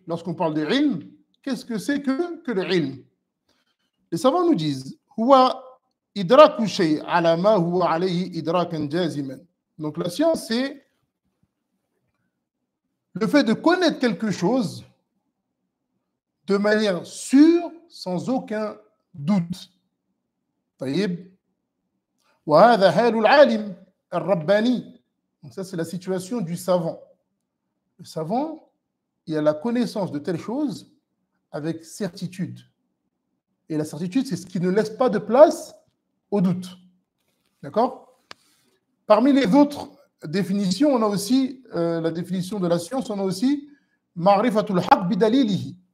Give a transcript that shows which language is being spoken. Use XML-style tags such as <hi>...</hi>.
<fr>Lorsqu'on parle de ilm, qu'est-ce que c'est que le ilm? Les savants nous disent,</fr> <ar>huwa idraku shay ala ma huwa alayhi idrakan jaziman.</ar> <fr>Donc la science, c'est le fait de connaître quelque chose de manière sûre, sans aucun doute.</fr> <ar>طيب. وهذا حال العالم الرباني.</ar> <fr>Donc ça, c'est la situation du savant. Le savant, il a la connaissance de telle chose avec certitude. Et la certitude, c'est ce qui ne laisse pas de place au doute. D'accord? Parmi les autres définitions, on a aussi la définition de la science, on a aussi</fr> <ar>ma'rifatul haqq bidalilihi.</ar>